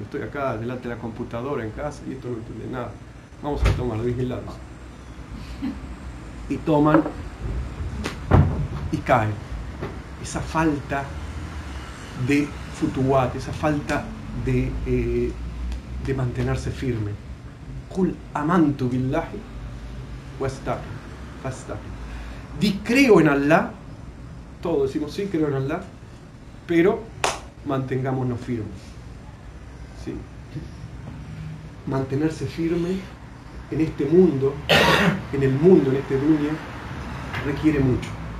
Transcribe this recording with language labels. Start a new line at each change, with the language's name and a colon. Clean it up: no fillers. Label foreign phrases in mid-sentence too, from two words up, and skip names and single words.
Spanish: Estoy acá delante de la computadora en casa y esto no entiende nada. Vamos a tomar, vigilados. Y toman y caen. Esa falta de futuwat, esa falta de mantenerse firme.
Arabic: قل آمنت بالله واستقم.
Spanish: Di creo en Allah, todos decimos sí, creo en Allah, pero mantengámonos firmes. ¿Sí? Mantenerse firme en este mundo, en este dunya, requiere mucho.